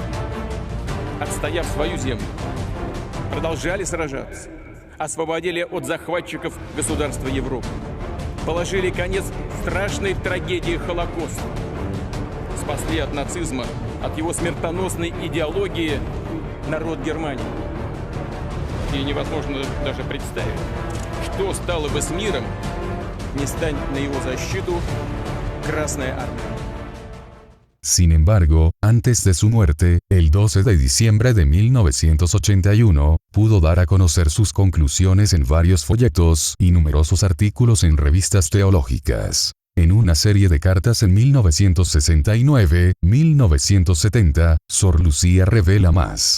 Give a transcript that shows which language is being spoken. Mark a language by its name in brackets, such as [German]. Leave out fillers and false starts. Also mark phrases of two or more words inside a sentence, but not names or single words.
[Russian] Отстояв свою землю, продолжали сражаться, освободили от захватчиков государства Европы, положили конец страшной трагедии Холокоста, спасли от нацизма, от его смертоносной идеологии народ Германии. И невозможно даже представить, что стало бы с миром, не стань на его защиту Красная Армия. [Spanish] Sin embargo, antes de su muerte, el 12 de diciembre de 1981, pudo dar a conocer sus conclusiones en varios folletos y numerosos artículos en revistas teológicas. En una serie de cartas en 1969-1970, Sor Lucía revela más.